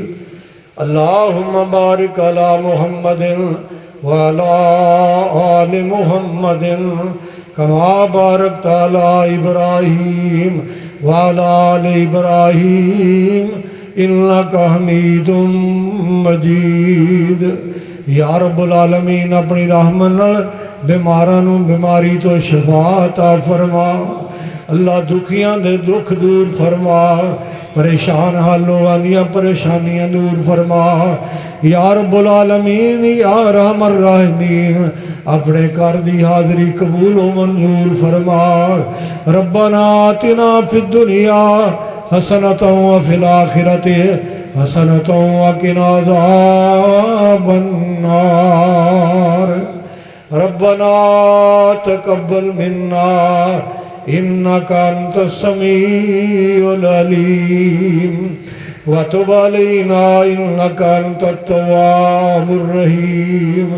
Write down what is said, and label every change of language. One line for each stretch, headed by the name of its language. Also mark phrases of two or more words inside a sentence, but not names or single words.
Arabic: اللهم بارك على محمد وعلى آل محمد كما باركت على إبراهيم وعلى آل إبراهيم إنك حميد مجيد. يا رب العالمين
Punjabi: ਅਪਣੀ ਰਹਿਮਤ ਨਾਲ ਬੀਮਾਰਾਂ ਨੂੰ ਬੀਮਾਰੀ ਤੋਂ ਸ਼ਿਫ਼ਾ ਅਤਾ ਫ਼ਰਮਾ, ਅੱਲਾਹ ਦੁਖੀਆਂ ਦੇ ਦੁੱਖ ਦੂਰ ਫ਼ਰਮਾ, ਪਰੇਸ਼ਾਨ ਹਾਲੋਂ ਦੀਆਂ ਪਰੇਸ਼ਾਨੀਆਂ ਦੂਰ ਫ਼ਰਮਾ।
Arabic: يا رب العالمين يا أرحم الراحمين
Punjabi: ਅਪਣੇ ਘਰ ਦੀ ਹਾਜ਼ਰੀ ਕਬੂਲ ਵ ਮੰਜ਼ੂਰ ਫ਼ਰਮਾ।
Arabic: ربنا آتنا في الدنيا حسنة وفي الآخرة حسنة وقنا عذاب النار. ربنا تقبل منا إنك أنت السميع العليم وتب علينا إنك أنت التواب الرحيم.